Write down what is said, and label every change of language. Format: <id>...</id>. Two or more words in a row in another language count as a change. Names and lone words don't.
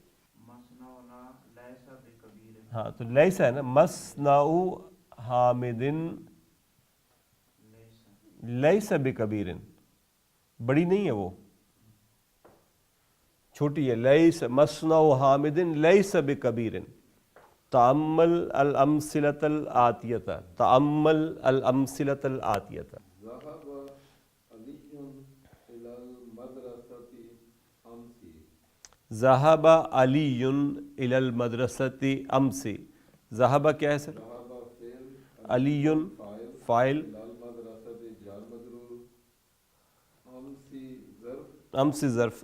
<ur>ہاں تو لیسا ہے نا،</ur> <ar>مصنع حامد لیسا بکبیر،</ar> <ur>بڑی نہیں ہے وہ، چھوٹی ہے.</ur> <ar>لیس مصنع حامد لیس بکبیر. تأمل الامثلۃ الآتیۃ، تأمل الامثلۃ الآتیۃ. ذہب علی الی المدرسۃ امس، ذہب</ar> <ur>کیا ہے سر؟</ur> <ar>علی فاعل، امس ظرف.</ar>